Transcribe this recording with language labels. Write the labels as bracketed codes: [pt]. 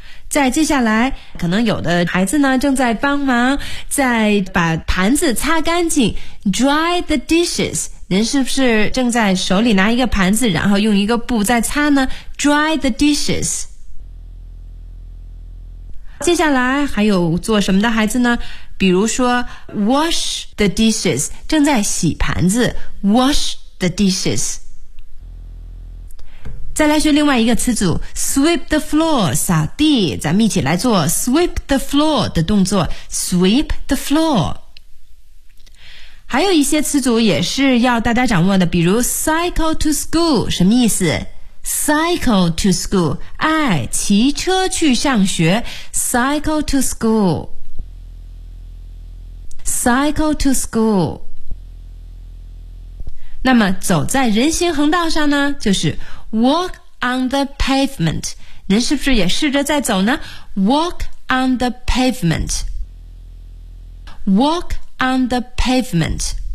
[zh] 再接下来可能有的孩子呢正在帮忙在把盘子擦干净， [en] dry the dishes， [zh] 您是不是正在手里拿一个盘子然后用一个布在擦呢？ [en] dry the dishes。 [zh] 接下来还有做什么的孩子呢？比如说 [en] wash the dishes， [zh] 正在洗盘子， wash the dishes。再来学另外一个词组， [en] sweep the floor， [zh] 扫地，咱们一起来做 sweep the floor 的动作， sweep the floor。还有一些词组也是要大家掌握的，比如 [en] cycle to school， [zh] 什么意思？ [en] Cycle to school， [zh] 哎，骑车去上学， [en] Cycle to school， Cycle to school。 [zh] 那么走在人行横道上呢，就是 [en] Walk on the pavement， [zh] 您是不是也试着在走呢？ [en] Walk on the pavement， Walk on the pavement。